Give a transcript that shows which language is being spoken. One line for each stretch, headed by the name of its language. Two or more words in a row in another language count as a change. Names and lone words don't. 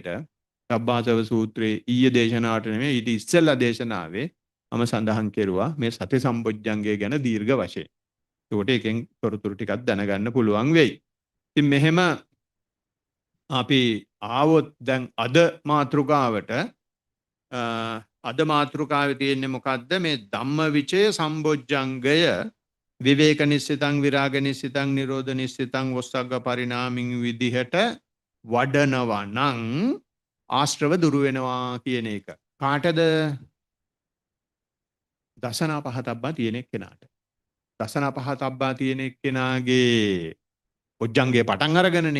Sinhala: සබ්බාසව සූත්‍රයේ ඊයේ දේශනාවට නෙමෙයි ඊට ඉස්සෙල්ලා දේශනාවේ මම සඳහන් කෙරුවා මේ සති සම්බොජ්ජංගය ගැන දීර්ඝ වශයෙන්. ඒකට එකෙන් තොරතුරු ටිකක් දැනගන්න පුළුවන් වෙයි. ඉතින් මෙහෙම අපි ආවොත් දැන් අද මාතෘකාවට අද මාතෘකාවේ තියෙන්නේ මොකද්ද? මේ ධම්මවිචය සම්බොජ්ජංගය
Pali: විවේක නිස්සිතං විරාග නිස්සිතං නිරෝධ නිස්සිතං වස්සග්ග පරිණාමින්
Sinhala: විදිහට වඩනවා නම් ආශ්‍රව දුරු වෙනවා කියන එක. කාටද?
Pali: දසනා පහතබ්බා
Sinhala: තියෙන එක්කෙනාට.
Pali: දසනා පහතබ්බා
Sinhala: තියෙන එක්කෙනාගේ බොජ්ජංගේ පටන් අරගෙනනේ.